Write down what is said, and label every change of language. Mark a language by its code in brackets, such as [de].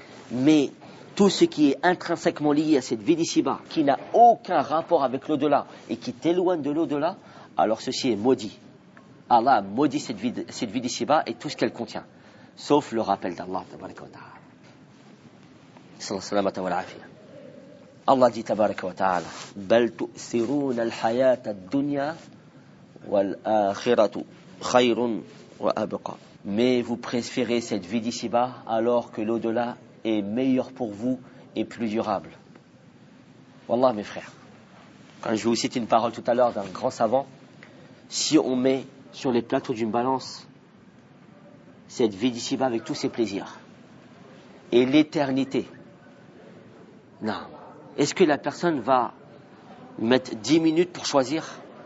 [fr] Mais tout ce qui est intrinsèquement lié à cette vie d'ici-bas, qui n'a aucun rapport avec l'au-delà et qui t'éloigne de l'au-delà, alors ceci est maudit. Allah a maudit cette vie d'ici-bas et tout ce qu'elle contient, sauf le rappel d'Allah, tabaraka wa ta'ala. [ar] Sallallahu alayhi wa ta'ala afiya. [fr] Allah dit, [ar] tabaraka wa ta'ala, بَلْ تُؤْثِرُونَ الْحَيَاةَ الدُّنْيَا وَالْآخِرَةُ خَيْرٌ وَأَبْقَى. [fr] Mais vous préférez cette vie d'ici-bas alors que l'au-delà est meilleur pour vous et plus durable. Wallah, mes frères, quand je vous cite une parole tout à l'heure d'un grand savant, si on met sur les plateaux d'une balance cette vie d'ici-bas avec tous ses plaisirs et l'éternité, non, est-ce que la personne va mettre 10 minutes pour choisir?